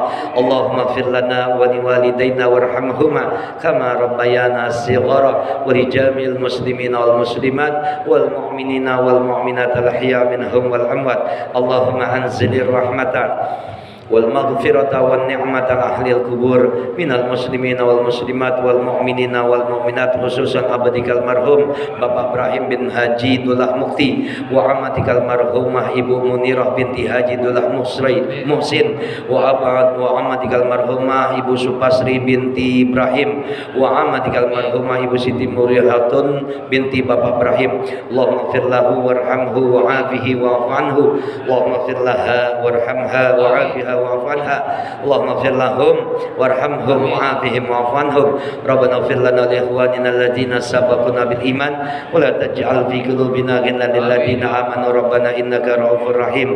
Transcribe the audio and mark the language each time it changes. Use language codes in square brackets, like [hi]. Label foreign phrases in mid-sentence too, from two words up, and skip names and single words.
[ar] اللهم اغفر لنا ولوالدينا وارحمهما كما ربيانا صغارا ولجميع المسلمين والمسلمات والمؤمنين والمؤمنات الأحياء منهم والأموات. اللهم أنزل الرحمة والمغفرة والنعمة أهل القبور من المسلمين والمسلمات والمؤمنين والمؤمنات خصوصا عبدك المرحوم Bapak Ibrahim bin Haji Dullah Mukti وأمتك المرحومة Ibu Munirah binti Haji Dullah Muhsin وأمتك المرحومة Ibu Supasri binti Ibrahim وأمتك المرحومة Ibu Siti Murihatun binti Bapak Ibrahim. اللهم اغفر له وارحمه وعافه واعف عنه. اللهم اغفر لها وارحمها وعافها واعف عنها. اللهم اغفر لهم وارحمهم وعافهم واعف عنهم. ربنا اغفر لنا لإخواننا الذين سبقونا بالإيمان ولا تجعل في قلوبنا غلا للذين آمنوا ربنا إنك رؤوف رحيم.